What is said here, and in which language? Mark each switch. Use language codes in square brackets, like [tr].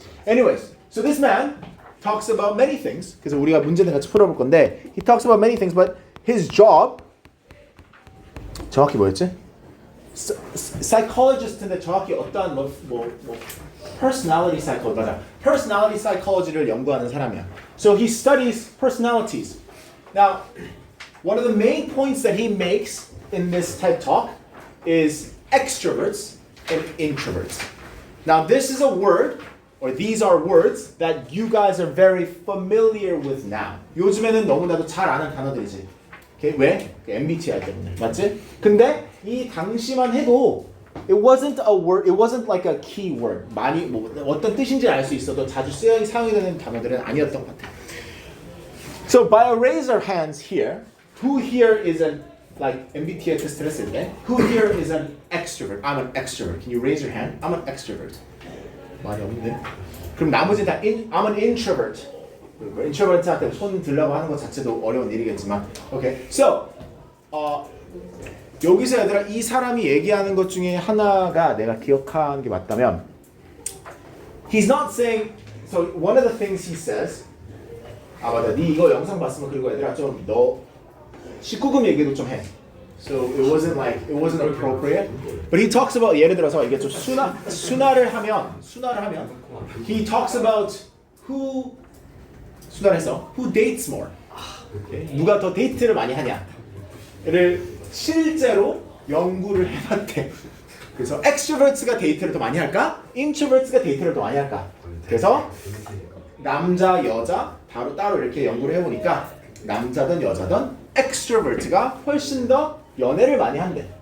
[en] Anyways, so this man talks about many things. [ko] 그래서 우리가 문제는 같이 풀어볼 건데, [en] he talks about many things, but his job [ko] 정확히 뭐였지? Psychologist인데 정확히 어떠한 personality psychology 맞아. Personality psychology를 연구하는 사람이야. [en] So he studies personalities. Now, one of the main points that he makes in this TED Talk is extroverts and introverts. Now, this is a word, or these are words that you guys are very familiar with now. [ko] 요즘에는 너무나도 잘 아는 단어들이지. Okay? 왜? MBTI 때문에. 맞지? 근데 이 당시만 해도 [en] it wasn't a word, it wasn't like a key word. [ko] 많이 뭐 어떤 뜻인지 알 수 있어도 자주 사용이 되는 단어들은 아니었던 것 같아. [en] So by a raise our hands here, who here is an like MBTI [ko] 테스트를 했을 때, [en] who here is an extrovert? I'm an extrovert. Can you raise your hand? I'm an extrovert. [ko] 많이 없는데. 그럼 나머지 다 [en] I'm an introvert. [ko] introvert한테 손 들라고 하는 것 자체도 어려운 일이겠지만, okay. So 여기서 얘들아 이 사람이 얘기하는 것 중에 하나가 내가 기억하는 게 맞다면, [en] he's not saying. So one of the things he says. [ko] 아 맞아, 네 이거 영상 봤으면 그리고 얘들아 좀 너 19금 얘기도 좀 해. [en] So it wasn't appropriate. But he talks about [ko] 예를 들어서 이게 좀 순화를 하면 [en] he talks about who dates more. Okay? [ko] 누가 더 데이트를 많이 하냐를 실제로 연구를 해봤대. 그래서 extroverts가 데이트를 더 많이 할까? introverts가 데이트를 더 많이 할까? 그래서 남자, 여자 바로 따로 이렇게 연구를 해보니까 남자든 여자든 extrovert가 훨씬 더 연애를 많이 한대.